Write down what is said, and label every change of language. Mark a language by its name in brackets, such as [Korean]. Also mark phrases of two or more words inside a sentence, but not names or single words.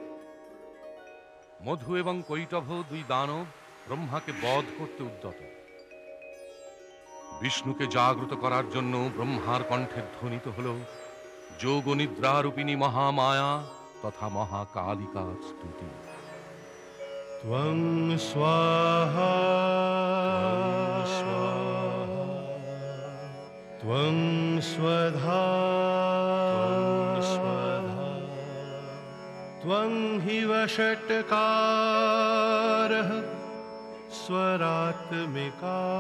[Bangla] মধু এবং কৈটভ দুই দানব ব্রহ্মাকে বধ করতে উদ্যত। বিষ্ণুকে জাগ্রত করার জন্য ব্রহ্মার কণ্ঠে ধ্বনিত হল যোগ নিদ্রারূপিণী মহামায়া তথা মহাকালিকার স্তুতি। [Sanskrit] त्वं स्वाहा त्वं स्वधा त्वं हि वषट्कारः स्वरात्मिका